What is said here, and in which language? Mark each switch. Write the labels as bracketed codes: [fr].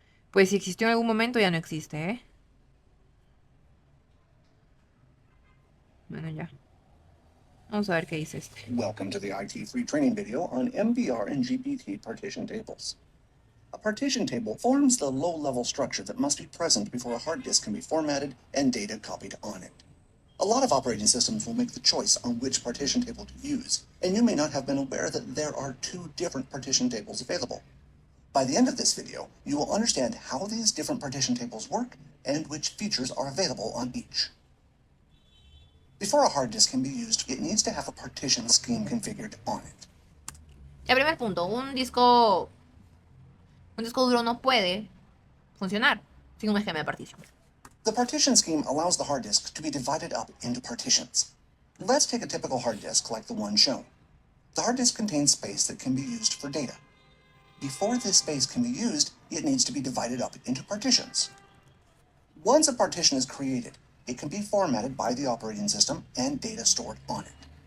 [es] Pues si existió en algún momento ya no existe, ¿eh? Bueno, ya. Vamos a ver qué dice este. [en] Welcome to the IT free training video on MBR and GPT partition tables. A partition table forms the low-level structure that must be present before a hard disk can be formatted and data copied on it. A lot of operating systems will make the choice on which partition table to use, and you may not have been aware that there are 2 different partition tables available. By the end of this video, you will understand how these different partition tables work and which features are available on each. Before a hard disk can be used, it needs to have a partition scheme configured on it. [es] El primer punto, un disco duro no puede funcionar sin un esquema de partición. [en] The partition scheme allows the hard disk to be divided up into partitions. Let's take a typical hard disk like the one shown. The hard disk contains space that can be used for data. Before this space can be used, it needs to be divided up into partitions. Once a partition is created, it can be formatted by the operating system and data stored on it.